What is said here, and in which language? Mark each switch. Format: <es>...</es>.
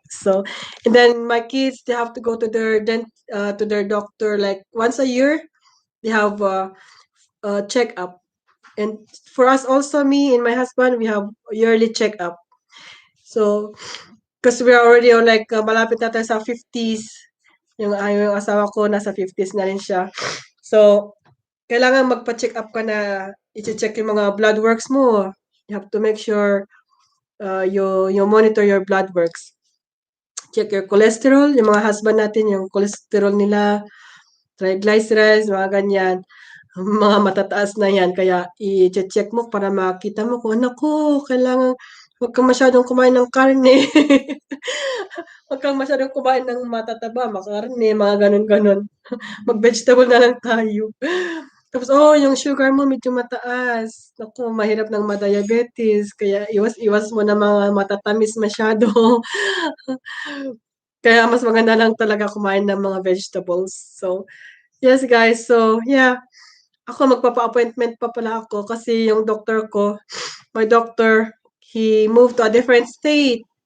<en>So, and then my kids they have to go to their doctor like once a year. They have a checkup, and for us also, me and my husband, we have yearly checkup. So, because we are already on like</en> <tl>malapit na tayo sa 50s. Yung asawa ko nasa 50s na rin siya. So, kailangan magpa-check up ka na i-check yung mga blood works mo.</tl> <en>You have to make sure you monitor your blood works. Check your cholesterol,</en> <tl>yung mga husband natin, yung cholesterol nila, triglycerides, mga ganyan. Mga matataas na yan. Kaya i-check mo para makita mo kung anak ko, kailangan huwag kang masyadong kumain ng karne. Huwag kang masyadong kumain ng matataba, makarne, mga ganun-ganun. Mag-vegetable na lang tayo. Tapos, yung sugar mo medyo mataas. Naku, mahirap ng ma-diabetes. Kaya iwas-iwas mo na mga matatamis masyado. Kaya mas maganda lang talaga kumain ng mga vegetables.</tl> <en>So, yes guys. So, yeah.</en> <tl>Ako magpapa-appointment pa pala ako kasi yung doctor ko,</tl> <en>my doctor, he moved to a different state.</en>